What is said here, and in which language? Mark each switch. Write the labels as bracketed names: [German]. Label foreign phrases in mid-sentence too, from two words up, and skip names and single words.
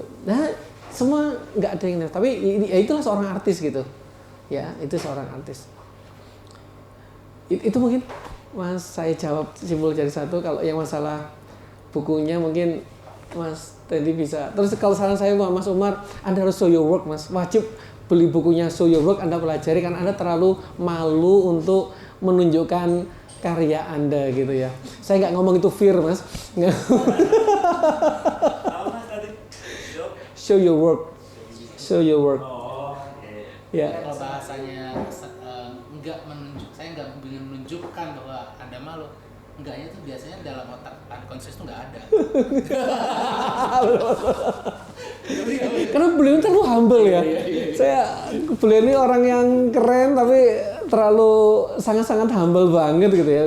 [Indonesian] Nah semua nggak ada yang, tapi ya itulah seorang artis gitu ya, itu seorang artis. Itu mungkin Mas saya jawab simpul jadi satu. Kalau yang masalah bukunya mungkin Mas Tendi bisa. Terus kalau saran saya Mas Umar, Anda harus [English] show your work [Indonesian] Mas, wajib beli bukunya Show Your Work, Anda pelajari, karena Anda terlalu malu untuk menunjukkan karya Anda gitu ya. Saya nggak ngomong itu fear Mas. [English] Show your work. Show your work. [Indonesian] Ya. Kalau bahasanya saya nggak ingin menunjukkan bahwa Anda malu. Enggaknya tuh biasanya dalam otak unconscious tuh nggak ada. Karena beliau terlalu humble ya. Beliau ini orang yang keren tapi terlalu sangat-sangat humble banget gitu ya.